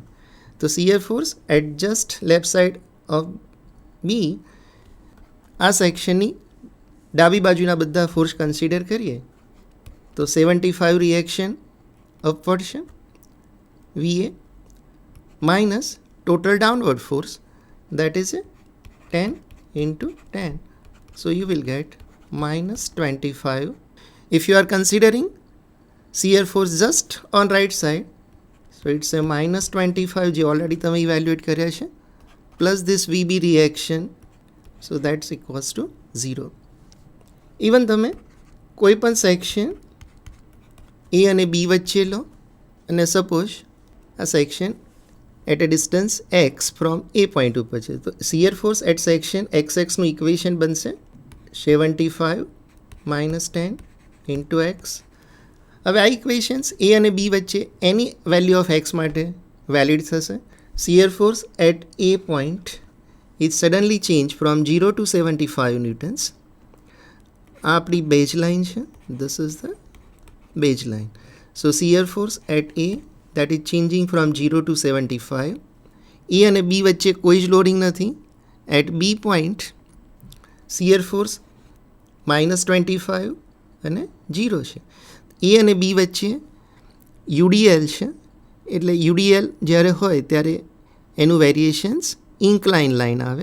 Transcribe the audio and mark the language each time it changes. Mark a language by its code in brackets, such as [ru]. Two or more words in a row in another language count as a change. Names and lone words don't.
[gu] તો [en] shear force at just left side of B, [gu] આ સેક્શનની ડાબી બાજુના બધા ફોર્સ કન્સિડર કરીએ તો 75 [en] reaction upward [gu] છે VA [en] minus total downward force that is 10 into 10. So you will get minus 25. If you are considering shear force just on right side, so it's a minus 25 [gu] જે already તમે evaluate કર્યા છે, [en] plus this VB reaction, so that's equals to 0. [gu] Even તમે કોઈ પણ સેક્શન A અને B વચ્ચે લો અને સપોઝ આ સેક્શન [en] at a distance x from A point [gu] ઉપર છે, તો [en] shear force at section xx [gu] નું ઇક્વેશન બનશે [en] 75 minus 10 into x. [gu] હવે આ ઇક્વેશન્સ A અને B વચ્ચે [en] any value of x [gu] માટે વેલિડ થશે. [en] shear force at A point is suddenly changed from 0 to 75 newtons. [gu] આ આપણી બેઝ લાઇન છે, [en] this is the base line. so shear force at A that is changing from 0 to 75. [gu] A અને B વચ્ચે કોઈ જ લોડિંગ નથી. [en] at B point shear force [gu] -25 અને 0 છે. A અને B વચ્ચે UDL છે, એટલે UDL જ્યારે હોય ત્યારે એનું વેરિએશન્સ [en] incline line [gu] આવે.